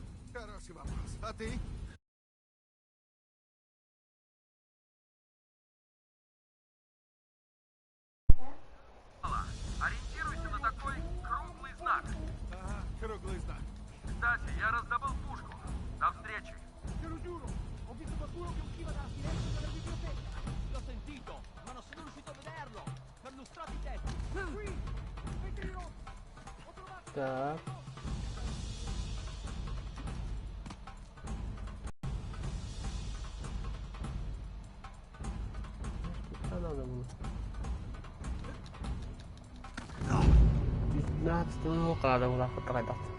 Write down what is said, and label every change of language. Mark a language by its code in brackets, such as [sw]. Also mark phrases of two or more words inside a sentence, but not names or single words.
[ru] Хороший вопрос. А ты? Ориентируйся на такой круглый знак. Ага, круглый знак. Kstати, я раздобыл пушку. До встречи. [it] Te lo giuro, ho visto qualcuno che usciva dalla finestra della biblioteca. L'ho sentito, ma non sono riuscito a vederlo. Perlustrati i tetti. Qui, vetri rossi. Ho trovato... [ru] Так. Что надо было? 15 надо было потратить.